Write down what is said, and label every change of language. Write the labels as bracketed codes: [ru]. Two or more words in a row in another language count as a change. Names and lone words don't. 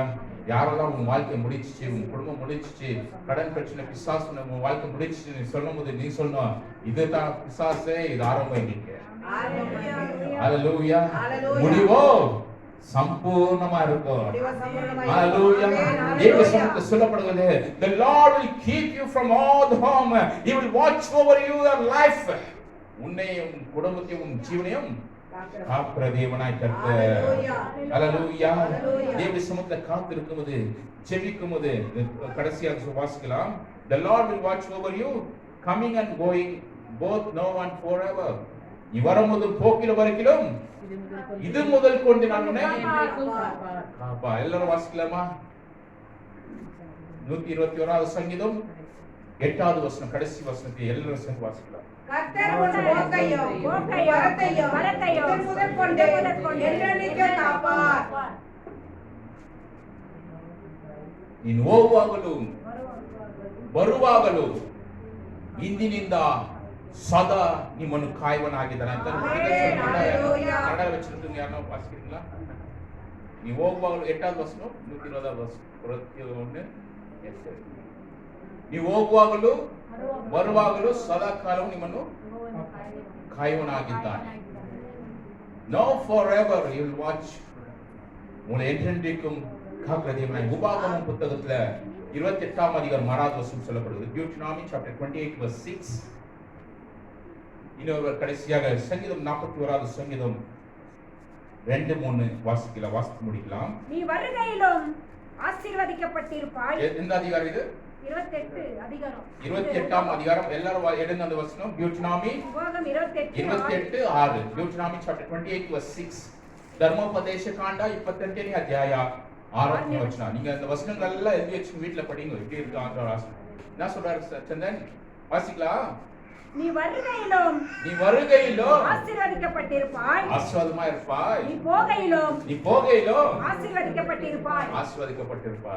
[ta] யாரெல்லாம் உன் வாழ்க்கை முடிச்சிச்சு, உன் குடும்பம் முடிச்சிச்சு, கடன் பிரச்சனை பிசாசு உன் வாழ்க்கை முடிச்சிச்சு நீ சொல்லும்போது நீ சொல்லணும், இதுதான் பிசாசே, இது ஆரம்பம் இன்னைக்கு. ஹalleluya. முடிவோ சம்பூர்ணமா இருக்கும். ஹalleluya. தேவ சமூகத்தில் சொல்லப்படுகிறது, [en] the Lord will keep you from all the harm, he will watch over your life. [ta] உன்னையும் உன் குடும்பத்தையும் உன் ஜீவனையும் காக்கிற தேவனாய் கர்த்தர். ஹalleluya. தேவ சமூகத்தில் காத்திருக்கும்போது ஜெபிக்கும்போது கடைசியாக வாசிக்கலாம், [en] the Lord will watch over you coming and going both now and forever. [ta] நீ வரும்போது போக்கில வரைக்கும் இது முதல் கொண்டு நான் உன்னை காப்பா. எல்லாரும் வாசிக்கலாமா? 121வது சங்கீதம் 8வது வசனம், கடைசி வசனத்தை எல்லாரும் சேர்ந்து வாசிக்கலாம். கர்த்தர் உன் போக்கையும் வரத்தையும் இது முதல் கொண்டு என்றென்றைக்கும் காப்பார். [kn] ನೀನು ಹೋಗುವಾಗಲೂ ಬರುವಾಗಲೂ ಇಂದಿನಿಂದ ಸದಾ ನಿಮ್ಮನ್ನು ಕಾಯುವನಾಗಿದ್ದಾನೆ ಅಂತ ಕನ್ನಡ [ta] வச்சிருக்கீங்க, யாரோ வாசிக்கிறீங்களா? நீ ಹೋಗುವಾಗಲೂ 8வது வசனம் 120வது வசனம். [kn] நீ ಹೋಗುವಾಗಲೂ ಬರುವಾಗಲೂ ಸದಾ ಕಾಲವು ನಿಮ್ಮನ್ನು ಕಾಯುವನಾಗಿದ್ದಾನೆ. [en] Now forever he will watch. [ta] உங்களை என்றென்றைக்கும் காக்கிற தேவனாய். உபாகமம் புத்தகத்துல 28ஆம் அதிகாரம் 6வது வசனம் சொல்லப்படுது. [en] Deuteronomy chapter 28 verse 6. [ta] இன்னொரு கடைசியாக சங்கீதம் 41வது சங்கீதம் 2-3 வாசிக்க முடிக்கலாம். நீ வருகையிலும் ஆசீர்வதிக்கப்பட்டிருப்பாய். எந்த அதிகாரம் இது? 28ஆம் அதிகாரம். எல்லாரும் எடுங்க அந்த வசனம். Deuteronomy 28:6. [en] Deuteronomy chapter 28 verse 6. [kn] ಧರ್ಮೋಪದೇಶ ಕಾಂಡ 28ನೇ ಅಧ್ಯಾಯ 6ನೇ ವಚನ. [ta] நீங்க அந்த வசனங்கள் எல்லாம் எழுதி வச்சு வீட்ல படிங்க. எப்படி இருக்கு ஆந்திர வாசனம்? என்ன சொல்றாரு சந்தன்? வாசிக்கலாம். நீ வருகையிலும் ஆசீர்வதிக்கப்பட்டிருப்பாய். ஆசீர்வாதமா இருப்பாய். நீ போகையிலும் ஆசீர்வதிக்கப்பட்டிருப்பாய்.